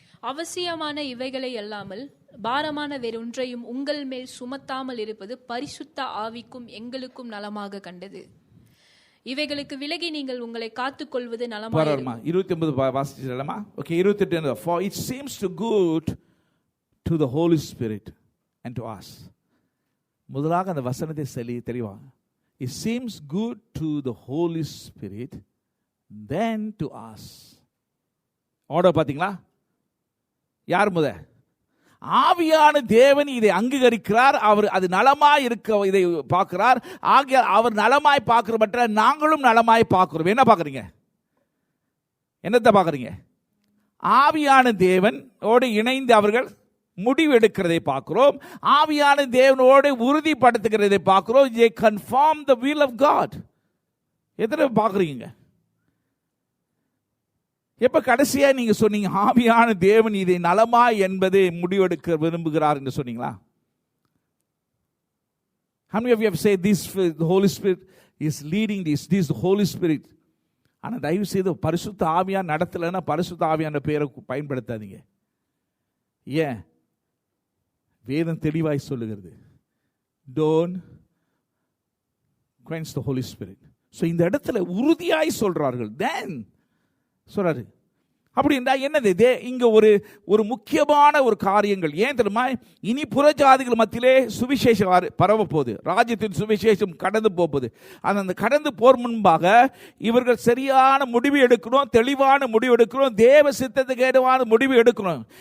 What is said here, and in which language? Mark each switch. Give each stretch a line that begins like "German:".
Tamil: அவசியமான இவைகளை அல்லாமல் பாரமான வேறொன்றையும் உங்கள் மேல் சுமத்தாமல் இருப்பது பரிசுத்த ஆவிக்கும் எங்களுக்கும் நலமாக கண்டது. இவைகளுக்கு விலகி நீங்கள் உங்களை காத்துக் கொள்வது நலமாக. 29 வாசிச்சலாமா? Okay, 28.
English: For it seems to good to the Holy Spirit and to us.
Tamil: முதலாக அந்த வசனத்தை தெளிவா,
English: it seems good to the Holy Spirit then to us.
Tamil: Order பாத்தீங்களா? யார் முத? ஆவியான தேவன் இதை அங்கீகரிக்கிறார். அவர் அது நலமாய் இருக்க இதை பார்க்கிறார். ஆகிய அவர் நலமாய் பார்க்கிற மற்ற நாங்களும் நலமாய் பார்க்கிறோம். என்ன பார்க்குறீங்க? என்னத்தை பார்க்குறீங்க? ஆவியான தேவனோடு இணைந்து அவர்கள் முடிவு எடுக்கிறதை பார்க்கிறோம். ஆவியான தேவனோடு உறுதிப்படுத்துகிறதை பார்க்கிறோம்.
English: they confirm the will of God.
Tamil: எத்தனை பார்க்குறீங்க? எப்ப கடைசியா நீங்க சொன்னீங்க ஆவியான தேவன் இதை நலமா என்பதை முடிவெடுக்க விரும்புகிறார் என்று சொன்னீங்களா?
English: How many of you have said this, the Holy Spirit is leading this the Holy Spirit?
Tamil: ஆனா தயவு செய்து பரிசுத்த ஆவியான் நடத்தலைன்னா பரிசுத்த ஆவியான பேரை பயன்படுத்தாதீங்க. ஏன்? வேதம் தெளிவாய் சொல்லுகிறது,
English: don't quench the Holy Spirit.
Tamil: So இந்த இடத்துல உறுதியாய் சொல்றார்கள். then சொல்றாரு. அப்படி என்றால் என்னது? இங்க ஒரு முக்கியமான ஒரு காரியங்கள். ஏன் தெரியுமா? இனி புறஜாதிகள் மத்தியிலே சுவிசேஷம் பரவ போகுது. ராஜ்யத்தின் சுவிசேஷம் கடந்து போகுது. அந்த கடந்து போர் முன்பாக இவர்கள் சரியான முடிவு எடுக்கணும், தெளிவான முடிவு எடுக்கணும், தேவ சித்தத்துக்கு ஏதுவான முடிவு எடுக்கணும்.